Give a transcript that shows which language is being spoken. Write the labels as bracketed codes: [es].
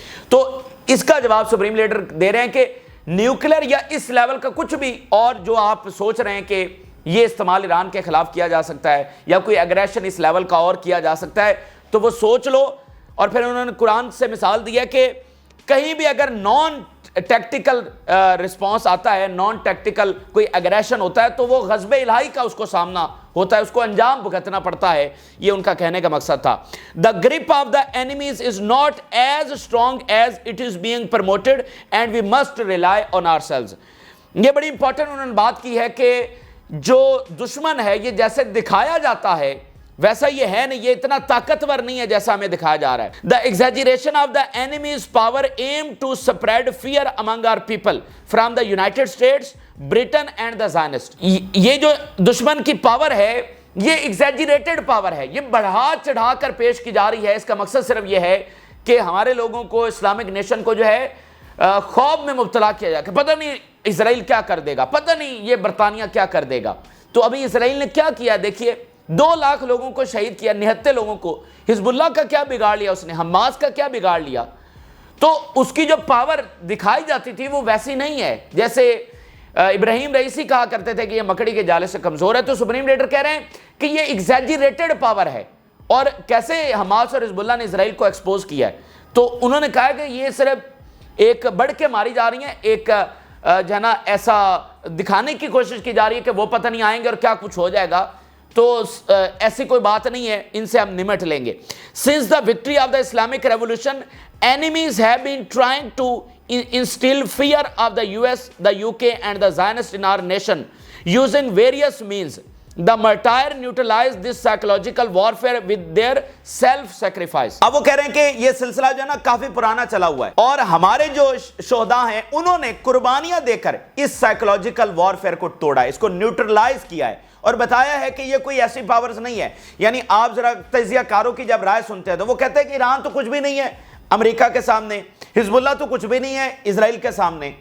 [ur] تو اس کا جواب سپریم لیڈر دے رہے ہیں کہ نیوکلیئر یا اس لیول کا کچھ بھی اور جو آپ سوچ رہے ہیں کہ یہ استعمال ایران کے خلاف کیا جا سکتا ہے یا کوئی اگریشن اس لیول کا اور کیا جا سکتا ہے تو وہ سوچ لو. اور پھر انہوں نے قرآن سے مثال دیا کہ کہیں بھی اگر نان ٹیکٹیکل رسپانس آتا ہے, نان ٹیکٹیکل کوئی اگریشن ہوتا ہے, تو وہ غضب الہی کا اس کو سامنا ہوتا ہے, اس کو انجام بھگتنا پڑتا ہے. یہ ان کا کہنے کا مقصد تھا. [en] The grip of the enemies is not as strong as it is being promoted and we must rely on ourselves. [ur] یہ بڑی امپورٹنٹ انہوں نے بات کی ہے کہ جو دشمن ہے یہ جیسے دکھایا جاتا ہے ویسا یہ ہے نہیں, یہ اتنا طاقتور نہیں ہے جیسا ہمیں دکھایا جا رہا ہے. [en] The exaggeration of the enemy's power aim to spread fear among our people from the United States, Britain and the Zionists. [ur] یہ جو دشمن کی پاور ہے یہ ایگزیجریٹڈ پاور ہے, یہ بڑھا چڑھا کر پیش کی جا رہی ہے. اس کا مقصد صرف یہ ہے کہ ہمارے لوگوں کو, اسلامک نیشن کو جو ہے خوف میں مبتلا کیا جائے کہ پتہ نہیں اسرائیل کیا کر دے گا, پتہ نہیں یہ برطانیہ کیا کر دے گا. تو ابھی اسرائیل نے کیا کیا دیکھیے, 2 لاکھ لوگوں کو شہید کیا, 79 لوگوں کو. حزب اللہ کا کیا بگاڑ لیا اس نے, حماس کا کیا بگاڑ لیا. تو اس کی جو پاور دکھائی جاتی تھی وہ ویسی نہیں ہے جیسے ابراہیم رئیسی کہا کرتے تھے کہ یہ مکڑی کے جالے سے کمزور ہے. تو سپریم لیڈر کہہ رہے ہیں کہ یہ ایگزیجریٹڈ پاور ہے. اور کیسے حماس اور حزب اللہ نے اسرائیل کو ایکسپوز کیا ہے, تو انہوں نے کہا کہ یہ صرف ایک بڑھ کے ماری جا رہی ہیں, ایک جو ہے نا ایسا دکھانے کی کوشش کی جا رہی ہے کہ وہ پتہ نہیں آئیں گے اور کیا کچھ ہو جائے گا. تو ایسی کوئی بات نہیں ہے, ان سے ہم نمٹ لیں گے. [en] Since the victory of the Islamic Revolution, enemies have been trying to instill fear of the US, the UK and the Zionists in our nation using various means. The martyr neutralized this psychological warfare with their self-sacrifice. [ur] اب وہ کہہ رہے ہیں کہ یہ سلسلہ جو ہے نا کافی پرانا چلا ہوا ہے اور ہمارے جو شہداء ہیں انہوں نے قربانیاں دے کر اس سائیکولوجیکل وارفیئر کو توڑا ہے, اس کو نیوٹرلائز کیا ہے اور بتایا ہے کہ یہ کوئی ایسی پاورز نہیں ہے. یعنی آپ ذرا تجزیہ کاروں کی جب رائے سنتے ہیں تو وہ کہتے ہیں کہ ایران تو کچھ بھی نہیں ہے امریکہ کے سامنے, حزب اللہ تو کچھ بھی نہیں ہے اسرائیل کے سامنے.